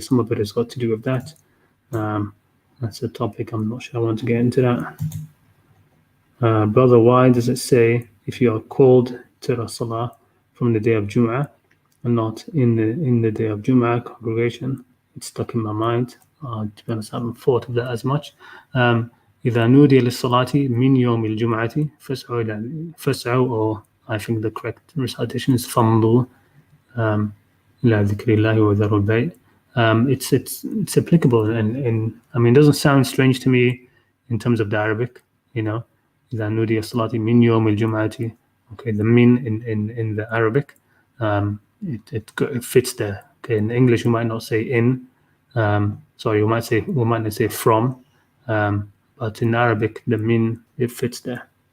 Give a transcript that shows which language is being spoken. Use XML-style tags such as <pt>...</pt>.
<en>Some of it has got to do with that. That's a topic I'm not sure I want to get into that. Brother, why does it say if you are called to the Salah from the day of Jum'ah and not in the day of Jum'ah congregation? It's stuck in my mind. To be honest, I haven't thought of that as much.</en> <ar>إذا نودي للصلاة من يوم الجمعة فاسعوا,</ar> <en>or I think the correct recitation is</en> <ar>فامضوا إلى ذكر الله وذروا البيع.</ar> <en>It's applicable, and I mean, it doesn't sound strange to me in terms of the Arabic.</en> <ar>إذا نودي للصلاة من يوم الجمعة.</ar> <en>Okay, the min in the Arabic, it fits there. Okay, in English we might not say in. Sorry, we might not say from. But in Arabic, the min, it fits there.</en>